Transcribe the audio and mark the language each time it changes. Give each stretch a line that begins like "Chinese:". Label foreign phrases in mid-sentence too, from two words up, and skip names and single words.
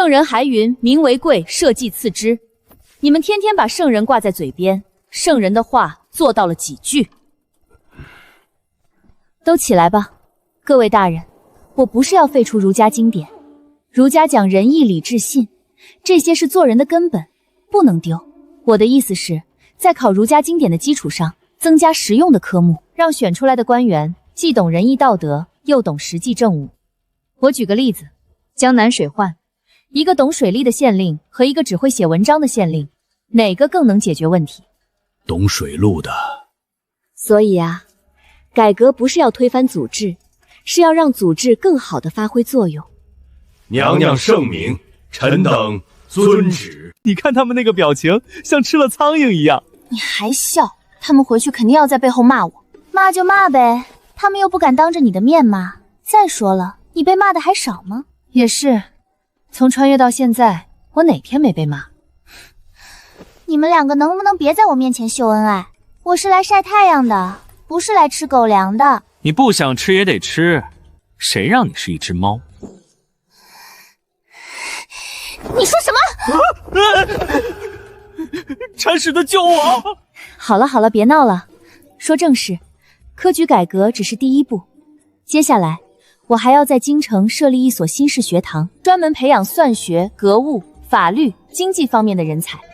Chinese: 圣人还云，民为貴，社稷次之。你们天天把圣人挂在嘴邊，圣人的話做到了幾句？都起來吧，各位大人，我不是要廢除儒家經典，儒家講仁義禮智信，這些是做人的根本，不能丟。我的意思是，在考儒家經典的基礎上，增加實用的科目，讓選出來的官員既懂仁義道德，又懂實際政務。我舉個例子，江南水患，一個懂水利的縣令和一個只會寫文章的縣令，哪個更能解決問題？懂水路的。所以啊，改革不是要推翻祖制，是要讓祖制更好地發揮作用。娘娘聖明，臣等遵旨。你看他們那個表情，像吃了蒼蠅一樣。你還笑？他們回去肯定要在背後罵我。罵就罵唄，他們又不敢當着你的面罵。再說了，你被罵的還少嗎？也是，從穿越到現在，我哪天沒被罵？你們兩個能不能別在我面前秀恩愛？我是來曬太陽的，不是來吃狗糧的。你不想吃也得吃，誰讓你是一隻貓？你說什麼？鏟屎的救我！好了好了，別鬧了，說正事。科舉改革只是第一步，接下來我還要在京城設立一所新式學堂，專門培養算學、格物、法律、經濟方面的人才。